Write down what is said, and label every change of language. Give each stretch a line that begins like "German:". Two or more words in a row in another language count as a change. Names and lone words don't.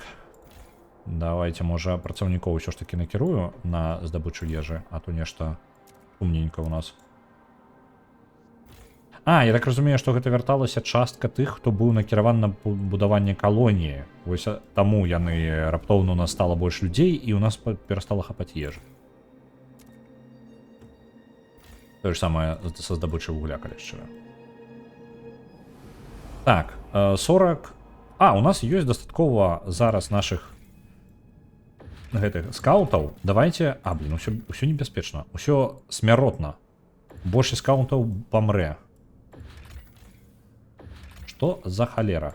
Belarusian: Давайте, можа, працаўнікоў ўсё ж такі накірую на здабычу ежы, а то нешта умненька ў нас. Я так разумею, што гэта вярталася частка тых, хто быў накіраван на будаванне калоніі. Вось таму яны раптоўна у нас стала больш людзей, і ў нас перастала хапаць ежы.
Russian: То же самое со
Belarusian: здабычай вугля, калі шчыра. Так, 40... у нас ёсць дастаткова зараз нашых гэтых скаутаў. Давайте... ўсё небяспечна. Усё смяротна. Больш скаутаў памрэ. Што за халера?